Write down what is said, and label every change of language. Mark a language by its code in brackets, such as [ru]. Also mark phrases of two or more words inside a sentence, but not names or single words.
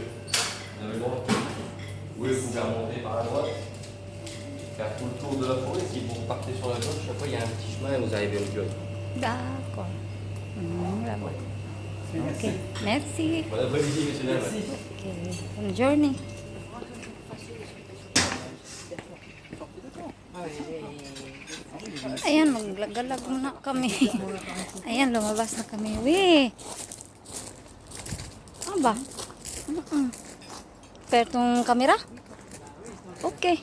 [fr] Vous avez le droit. Oui, vous pouvez remonter par la droite, faire tout le tour de la forêt. Si vous partez sur la gauche, après il y a un petit chemin et vous arrivez au club. D'accord. Là-bas. Ok. Merci. Bon après-midi, messieurs, dames. Merci. Okay. Bonne journey. [tl] Ayan, maglagalag na kami. Ayan, lumabas na kami. Weh! Ano ba? Pertong kamera? Okay.